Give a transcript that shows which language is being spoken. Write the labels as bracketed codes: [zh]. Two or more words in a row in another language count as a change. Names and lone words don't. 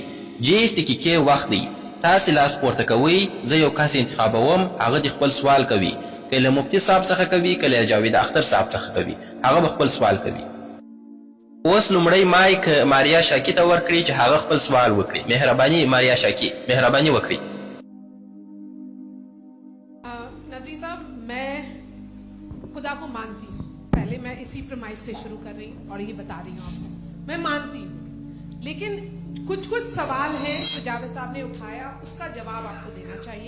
[ps] 30 دقیقې وخت دی. تاسې لاس پورته کوئ. زه یو کس انتخابوم، هغه د خپل سوال کوي. که له مفتي صاحب څخه کوي، که له جاوید اختر صاحب څخه کوي، هغه به خپل سوال کوي. اوس لومړی مایک ماریا شاکی ته ورکړئ چې هغه خپل سوال وکړي. مهرباني ماریا شاکی، مهرباني وکړئ. [hi] खुदा को मानती हूँ। पहले मैं इसी प्रमाइस से शुरू कर रही हूँ और ये बता रही हूँ आपको, मैं मानती हूँ। लेकिन कुछ सवाल हैं जो जावेद साहब ने उठाया, उसका जवाब आपको देना चाहिए।